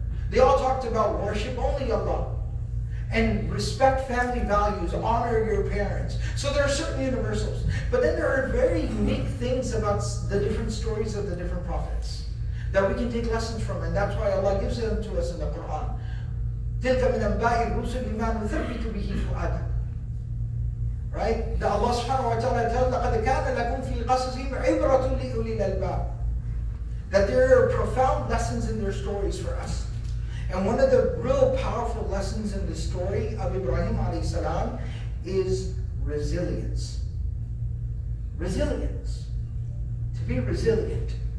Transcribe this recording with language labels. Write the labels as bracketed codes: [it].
[en] They all talked about worship only Allah. And respect family values, honor your parents. So there are certain universals. But then there are very unique things about the different stories of the different prophets that we can take lessons from. And that's why Allah gives them to us in the Quran. [ar] تِلْكَ مِنْ أَنْبَاءِ الرُّسُلِ مَا نُثَبِّتُ بِهِ فُؤَادًا. [en] Right? The Allah subhanahu wa ta'ala tells, [ar] لَقَدْ كَانَ لَكُمْ فِي قَصَصِهِمْ عِبْرَةٌ لِأُولِي الْأَلْبَابِ. [en] That there are profound lessons in their stories for us. And one of the real powerful lessons in the story of Ibrahim ﷺ is resilience. Resilience. To be resilient.